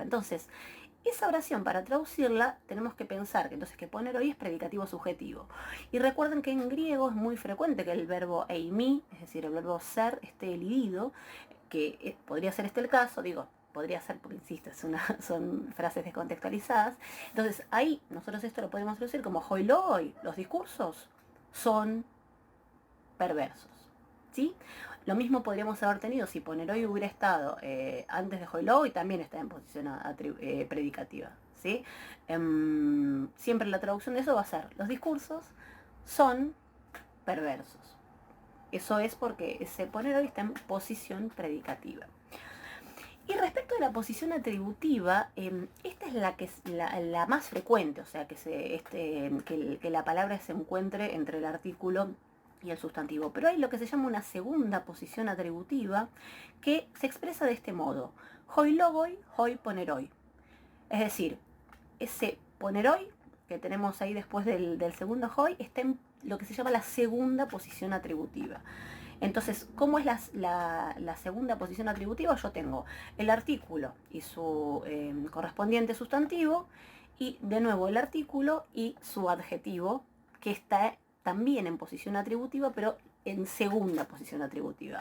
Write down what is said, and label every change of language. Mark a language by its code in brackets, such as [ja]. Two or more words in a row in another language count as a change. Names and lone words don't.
[es] Entonces, esa oración, para traducirla, tenemos que pensar que entonces que poneroi es predicativo subjetivo. Y recuerden que en griego es muy frecuente que el verbo eimi, es decir, el verbo ser, esté elidido, que podría ser este el caso, digo, podría ser porque, insisto, son frases descontextualizadas. Entonces, ahí nosotros esto lo podemos traducir como [el] οἱ λόγοι, [es] los discursos son perversos, ¿sí? Lo mismo podríamos haber tenido si poneroi hubiera estado antes de [el] οἱ λόγοι, [es] y también está en posición predicativa, ¿sí? Siempre la traducción de eso va a ser: los discursos son perversos. Eso es porque ese poneroi está en posición predicativa. Y respecto a la posición atributiva, esta es la que es la más frecuente, o sea, que la palabra se encuentre entre el artículo y el sustantivo. Pero hay lo que se llama una segunda posición atributiva, que se expresa de este modo: [el] οἱ λόγοι οἱ πονηροί. [es] Es decir, ese poneroi que tenemos ahí después del segundo hoi está en lo que se llama la segunda posición atributiva. Entonces, ¿cómo es la segunda posición atributiva? Yo tengo el artículo y su correspondiente sustantivo, y de nuevo el artículo y su adjetivo, que está también en posición atributiva, pero en segunda posición atributiva.